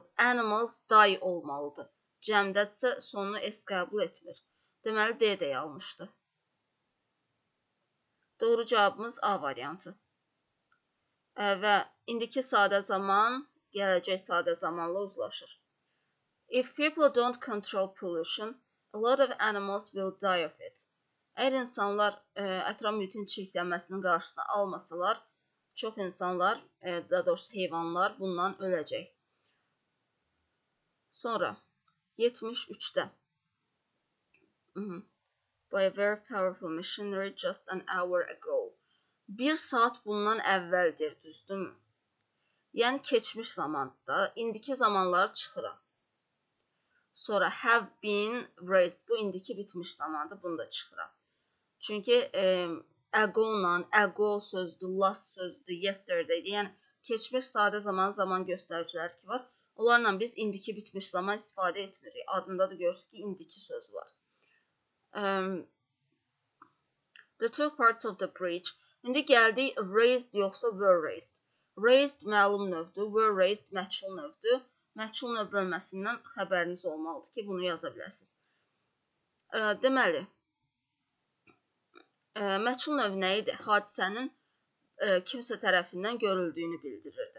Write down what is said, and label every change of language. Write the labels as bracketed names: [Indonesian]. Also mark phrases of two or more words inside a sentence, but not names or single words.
[English] Animals die [Azerbaijani] olmalıdır. Cəmdədirsə sonunu s qəbul etmir. Deməli, D də yanlışdır. Doğru cavabımız A variantı. Və indiki sadə zaman gələcək sadə zamanla uzlaşır. [English] If people don't control pollution, a lot of animals will die of it. [Azerbaijani] Əgər insanlar ətraf mühitin çirklənməsinin qarşısını almasalar, çox insanlar, daha doğrusu heyvanlar bundan öləcək. Sonra 73-də. [English] By a very powerful machinery just an hour ago. [Azerbaijani] Bir saat bundan əvvəldir, düzdürmü? Yəni keçmiş zamanda, indiki zamanları çıxıram. [English] Sonra have been raised. [Azerbaijani] Bu indiki bitmiş zamandır, bunu da çıxıram. Çünki ago sözdür, last sözdür, yesterday. Yəni keçmiş sadə zaman göstəriciləri ki var. Onlarla biz indiki bitmiş zaman istifadə etmirik. Adında da görürsünüz ki, indiki söz var. [English] The two parts of the bridge. [Azerbaijani] İndi gəldik raised yoxsa [English] were raised. [Azerbaijani] Raised məlum növdür, [English] were raised [Azerbaijani] məchul növdür. Məchul növ bölməsindən xəbəriniz olmalıdır ki, bunu yaza biləsiniz. Deməli, məchul növ nə idi? Hadisənin kimsə tərəfindən görüldüyünü bildirirdi.